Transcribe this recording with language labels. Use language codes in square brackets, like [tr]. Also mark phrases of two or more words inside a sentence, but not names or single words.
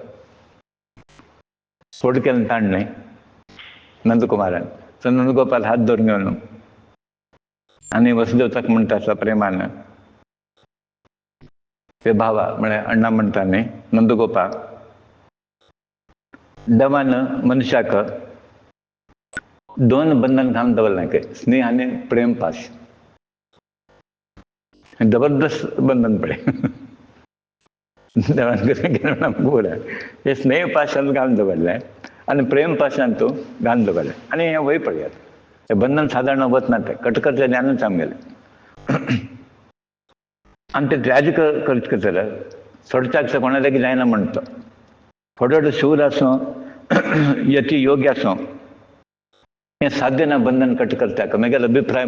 [kok] फोड केलें ताणें नंदकुमारान सो नंदगोपाल हात धरून घेवन आनी वसुदेव ताका म्हणटा सप्रेमान हे भावा म्हळ्यार अण्णा म्हणटा न्ही नंदगोपाल देवान मनशाक दोन बंधन घालून दवरलें की स्नेह आनी प्रेम पाश जबरदस्त बंधन पळय देवान कशें केलें आमकां पळय हे स्नेह पाशांत घालून दवरलें आनी प्रेम पाशांत तूं घालून दवरलें आनी हें वय पळयात हें बंधन सादारण वचना तें कटकरचें ज्ञानूच आमगेलें आनी तें त्याज करतले सोडच्याक कोणा लागीं जायना म्हणटा थोडो शूर आसूं यती योग्य आसूं हें साध्य ना बंधन कट करता म्हगेलो अभिप्राय